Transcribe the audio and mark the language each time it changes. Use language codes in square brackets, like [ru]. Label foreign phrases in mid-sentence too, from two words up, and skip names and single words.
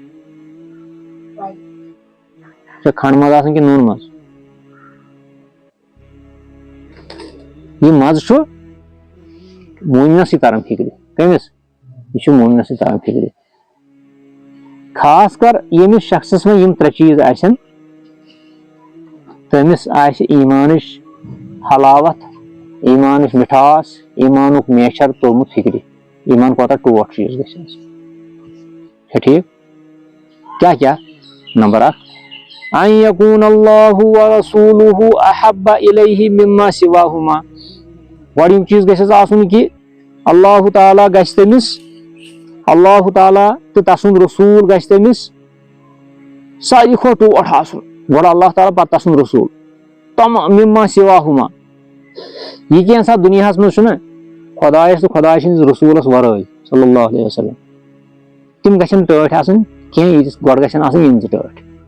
[ks] چھا کھنٛڈ مزٕ آسان کِنہٕ نوٗن مزٕ یہِ مزٕ چھُ مومنسٕے تران فِکرِ کٔمِس یہِ چھُ مومنسٕے تران فِکرِ خاص کر ییٚمِس شخصس منٛز یِم ترٛےٚ چیٖز آسن تٔمِس آسہِ ایٖمانٕچ حلاوت ایٖمانٕچ مِٹھاس ایٖمانُک میچھر توٚرمُت فِکرِ ایٖمان کوتاہ ٹوٹھ چیٖز گژھِ آسُن چھا ٹھیٖک کیٛاہ نمبر اکھ [ar] ان یکون اللہ ورسولہ احب الیہ مما سواہما [ks] گۄڈنیُک چیٖز گژھٮ۪س آسُن کہِ اللہ تعالیٰ گژھِ تٔمِس اللہ تعالیٰ تہٕ تسُنٛد رسوٗل گژھِ تٔمِس ساروی کھۄتہٕ ٹوٹھ آسُن گۄڈٕ اللہ تعالیٰ پتہٕ تسُنٛد رسوٗل تمام [ar] مما سواہما [ks] یہِ کینٛہہ سا دُنیاہس منٛز چھُنہ خۄدایس تہٕ خۄداے سٕنٛدِس رسوٗلس ورٲے [ar] صلی اللہ علیہ وسلم [ks] تِم گژھن ٹٲٹھۍ آسٕنۍ کینٛہہ ییٖتِس گۄڈٕ گژھن آسٕنۍ یِم تہِ ٹٲٹھۍ